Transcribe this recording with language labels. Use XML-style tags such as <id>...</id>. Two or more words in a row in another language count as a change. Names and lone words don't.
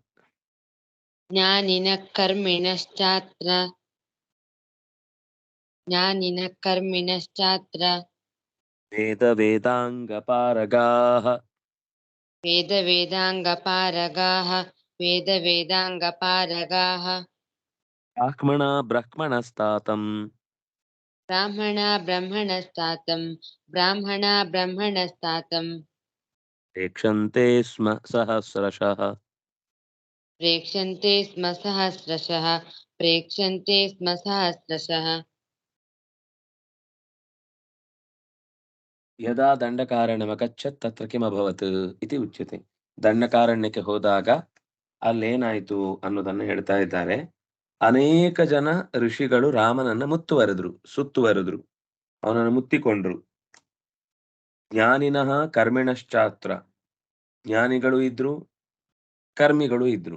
<sa>वेदवेदाङ्गपारगाः ब्राह्मणा ब्रह्मणस्तातम् प्रेक्षन्ते स्म सहस्रशः। यदा ದಂಡಕಾರಣ್ಯಮಗಚ್ಚತ್ ತತ್ರ ಕಿಮಭವತ್ ಇತಿ ಉಚ್ಯತೆ.</sa> <kn>ದಂಡಕಾರಣ್ಯಕ್ಕೆ ಹೋದಾಗ ಅಲ್ಲೇನಾಯಿತು ಅನ್ನೋದನ್ನು ಹೇಳ್ತಾ ಇದ್ದಾರೆ. ಅನೇಕ ಜನ ಋಷಿಗಳು ರಾಮನನ್ನ ಸುತ್ತುವರೆದ್ರು, ಅವನನ್ನು ಮುತ್ತಿಕೊಂಡ್ರು.</kn> <sa>ಜ್ಞಾನಿನಃ ಕರ್ಮಿಣಶ್ಚಾತ್ರ,</sa> <kn>ಜ್ಞಾನಿಗಳು ಇದ್ರು, ಕರ್ಮಿಗಳು ಇದ್ರು.</kn>